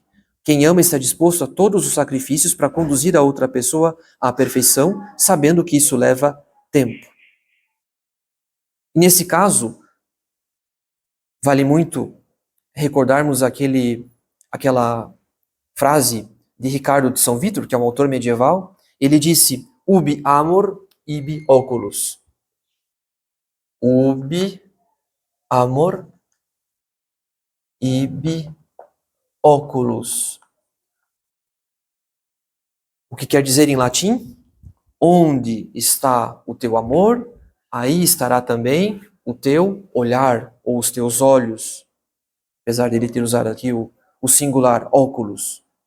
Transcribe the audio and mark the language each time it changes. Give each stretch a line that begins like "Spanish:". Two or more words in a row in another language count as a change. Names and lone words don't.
Portuguese: Quem ama está disposto a todos os sacrifícios para conduzir a outra pessoa à perfeição, sabendo que isso leva tempo. Nesse caso, vale muito recordarmos aquela frase de Ricardo de São Vítor, que é um autor medieval. Ele disse:
Latin: ubi amor, ibi oculus. Ubi amor, ibi oculus.
Portuguese: O que quer dizer em latim? Onde está o teu amor, aí estará também o teu olhar, ou os teus olhos. Apesar dele ter usado aqui o singular, óculos.